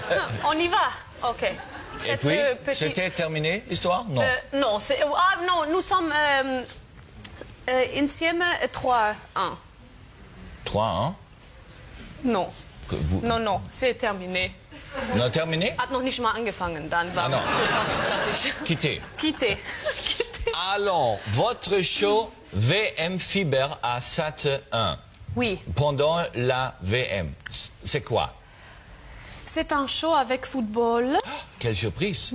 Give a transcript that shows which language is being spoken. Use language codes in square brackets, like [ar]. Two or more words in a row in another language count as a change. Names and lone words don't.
[fr] On y va. Ok. Et puis, c'était terminé l'histoire? Non. Non, non, nous sommes insieme 3-1. 3-1? Non. Non, c'est terminé. Non, terminé? [de] Hat noch nicht mal angefangen, dann war [fr] non. Quitté. Alors, votre show VM Fiber à Sat 1. Oui. Pendant la VM, c'est quoi? C'est un show avec football. Quelle surprise!